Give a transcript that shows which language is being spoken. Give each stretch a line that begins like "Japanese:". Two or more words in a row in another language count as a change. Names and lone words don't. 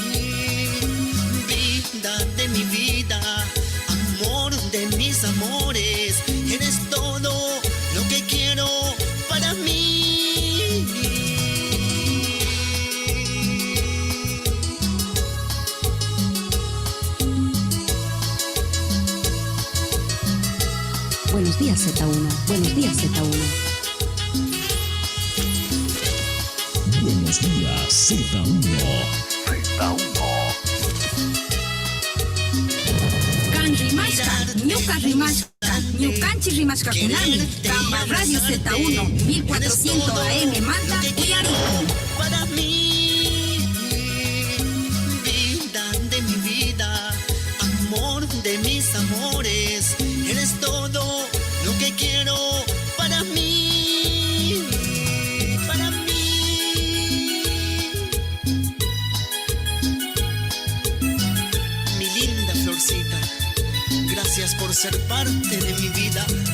Spanish: Vida de mi vida, amor de mis amores, eres todo lo que quiero para mí. Buenos días, Z1. Buenos días, Z1. Buenos días, Z1.
Quechua: Kan rimashka, ñuka rimashka, ñukanchi rimashka kunami, Kamba Radio Z1 1400 AM manta uyariku.
Spanish: Para mí, vida de mi vida, amor de mis amores, eres todo lo que quiero para mí. Para mí, mi linda florcita, gracias por ser parte de mi vida.